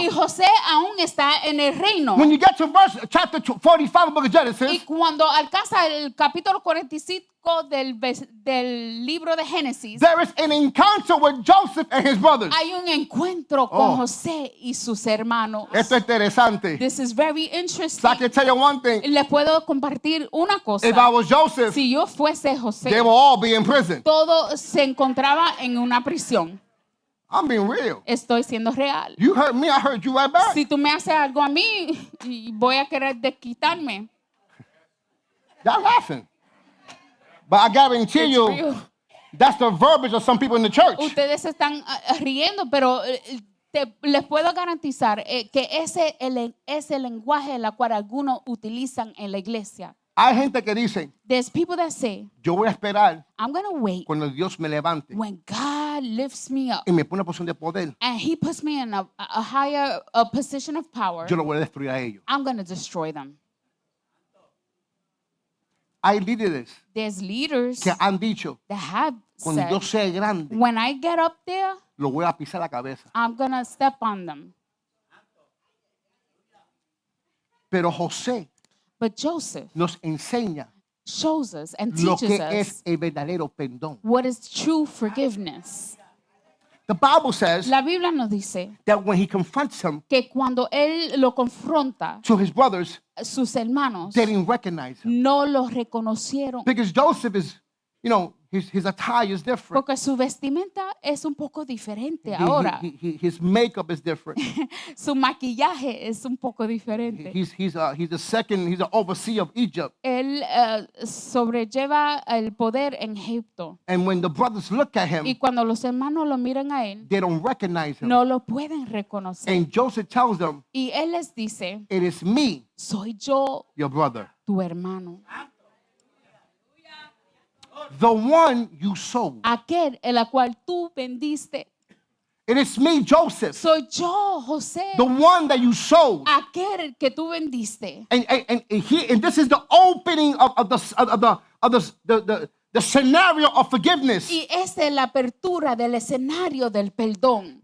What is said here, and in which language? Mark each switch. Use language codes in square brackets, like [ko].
[es] Y José aún está en el reino. [en] When you get to chapter 45 of the book of Genesis, [es] Y cuando alcanza el capítulo 45 del libro de Génesis, [en] there is an encounter with Joseph and his brothers. [es] hay un encuentro con José y sus hermanos. Esto es interesante. [en] This is very So I interesting. can tell you one thing. [es] Les puedo compartir una cosa. [en] If I was Joseph, [es] Si yo fuese José, [en] they will all be in prison. [es] todo se encontraba en una prisión. [en] I'm being real. [es] Estoy siendo real. [en] You hurt me, I hurt you right back. [es] Si tú me haces algo a mí, y voy a querer desquitarme. [en] Y'all laughing. But I guarantee It's you, real. that's the verbiage of some people in the church. [es] Ustedes se están riendo, pero les puedo garantizar que ese es el lenguaje el cual algunos utilizan en la iglesia. Hay gente que dice, [en] There's people that say, [es] yo voy a esperar [en] I'm going to wait [es] cuando Dios me levante [en] when God lifts me up [es] y me pone en posición de poder. [en] and He puts me in a higher position of power. [es] Yo lo voy a destruir a ellos. [en] I'm going to destroy them. [es] Hay líderes [en] There's leaders [es] que han dicho, [en] that have [es] cuando yo [en] said, [es] sea grande, [en] when I get up there, [es] lo voy a pisar la cabeza. [en] I'm going to step on them. [es] Pero José [en] But Joseph [es] nos enseña [en] shows us and [es] lo [en] teaches [es] que [en] us [es] es el verdadero perdón. [en] what is true forgiveness. The Bible says [es] La Biblia nos dice [en] that when he confronts him [es] que cuando él lo confronta, [en] to his brothers, [es] sus hermanos [en] they didn't recognize him. [es] no lo reconocieron [en] Because Joseph is, his attire is different. [es] porque su vestimenta es un poco diferente ahora. [en] His makeup is different. [es] Su maquillaje es un poco diferente. [en] He's an overseer of Egypt. [es] Él sobrelleva el poder en Egipto. [en] And when the brothers look at [es] Y [en] him, [es] cuando los hermanos lo miran a él, [en] they don't recognize him. [es] no lo pueden reconocer. [en] And Joseph tells them, [es] Y él les dice, [en] it is me, [es] soy yo [en] your brother, [es] tu hermano. [en] the one you sold. [es] Aquel en la cual tú vendiste. [en] It is me, Joseph, [es] Soy yo, José. [en] the one that you sold. [es] Aquel que tú vendiste. [en] And this is the opening of the scenario of forgiveness. [es] Y esta es la apertura del escenario del perdón.